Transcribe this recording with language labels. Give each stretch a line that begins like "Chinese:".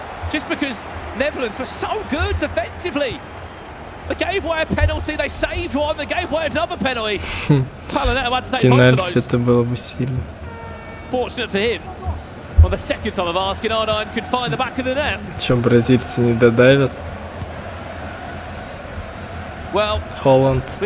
English: Just because Netherlands were so good defensively. They gave away a penalty, they saved one, they gave away another penalty.
Russian: Пенальти это было бы сильно.
English: Fortunate for him. On the second time of asking, R9 could find the back of the net.
Russian: Чем бразильцы не додавят? Холланд.